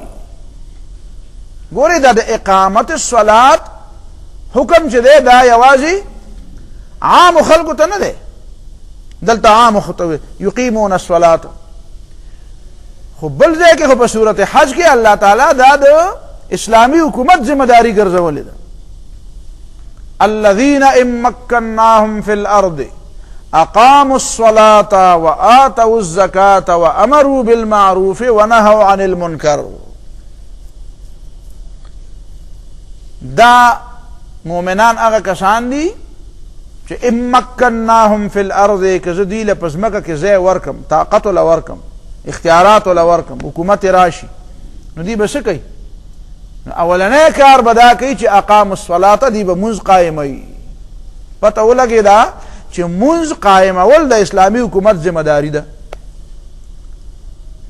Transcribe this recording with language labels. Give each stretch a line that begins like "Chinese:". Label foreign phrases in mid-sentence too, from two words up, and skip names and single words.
Pashto: ګورې دا د
Arabic: اقامت الصلاة
Pashto: حکم چې دی دا یوازې عامو خلکو ته نه دی، دلته عامو خلکو
Arabic: یقیمون الصلاة.
Pashto: خو بل ځای کې خو په صورت حج کې الله تعالی دا د اسلامی حکومت ذمہ داری ګرځولې ده.
Arabic: الذين ان مكناهم في الارض اقاموا الصلاة وآتوا الزكاة وامروا بالمعروف ونهوا عن المنکر.
Pashto: دا مؤمنان هغه کسان دي چې
Arabic: ان مكناهم في الارض
Pashto: که زه دوی له په ځمکه کې ځای ورکم، طاقت وله ورکم، اختیارات وله ورکم، حکومت راشي، نو دوی به څه کوي؟ اولنی کار به دا کوي چې
Arabic: اقام الصلاة،
Pashto: دی به مونځ قایموي. پته ولګېده چې مونځ قایمول د اسلامي حکومت ذمه داری ده.